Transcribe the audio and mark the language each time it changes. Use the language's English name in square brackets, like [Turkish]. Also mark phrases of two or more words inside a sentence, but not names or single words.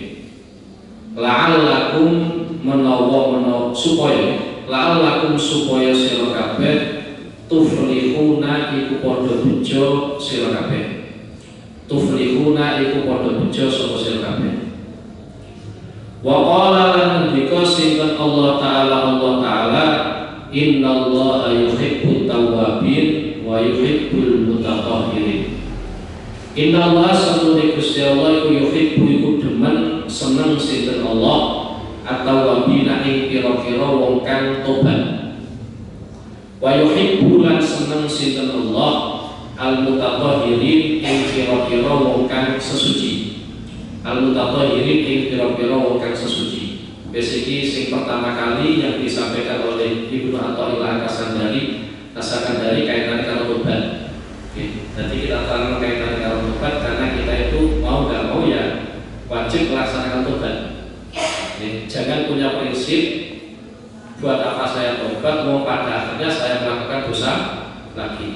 [Javanese] La'allakum menawa supaya sira kabeh tuflihuna iku padha bejo sira kabeh. Tuflihuna iku padha bejo sapa sira kabeh. [Arabic] وقال [Javanese] lan ngendika sinten Allah Ta'ala [Arabic] إن الله يحب التوابين ويحب المتطهرين. [Javanese] Innallaha satune Gusti Allah iku yuhibbu iku demen seneng sinten [Arabic] الله التوابين [Javanese] ing pira-pira wong kang tobat. Wa yuhibbu lan seneng sinten Allah al-mutatahhirin ing pira-pira wong kang sesuci. Al-mutatahhirin ing pira-pira wong kang sesuci. [Indonesian] Besiki sing pertama kali yang disampaikan oleh Ibnu Athaillah As-Sakandari [Javanese] kaitannya karo tobat. [Indonesian] Jadi kita terang kaitannya [Javanese] karo tobat [Indonesian] karena kita itu mau nggak mau ya wajib melaksanakan tobat. Jangan punya prinsip buat apa saya tobat, mau pada akhirnya saya melakukan dosa lagi.